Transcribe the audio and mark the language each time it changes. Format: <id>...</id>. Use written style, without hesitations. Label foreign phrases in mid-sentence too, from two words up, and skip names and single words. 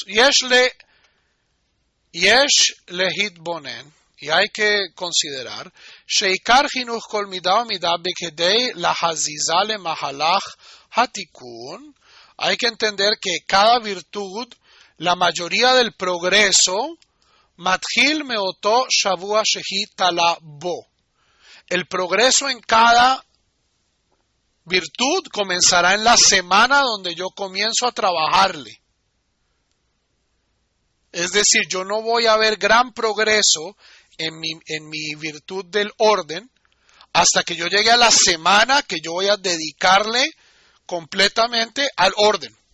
<he>יש להתבונן,</he> <es>y hay que considerar,</es> <he>שעיקר חינוך כל מידה ומידה בכדי להזיזה למהלך התיקון.</he> <es>Hay que entender que cada virtud, la mayoría del progreso,</es> <he>מתחיל מאותו שבוע שהיא תלויה בו.</he> <es>El progreso en cada virtud comenzará en la semana donde yo comienzo a trabajarle. Es decir, yo no voy a ver gran progreso en mi virtud del orden hasta que yo llegue a la semana que yo voy a dedicarle completamente al orden.</es>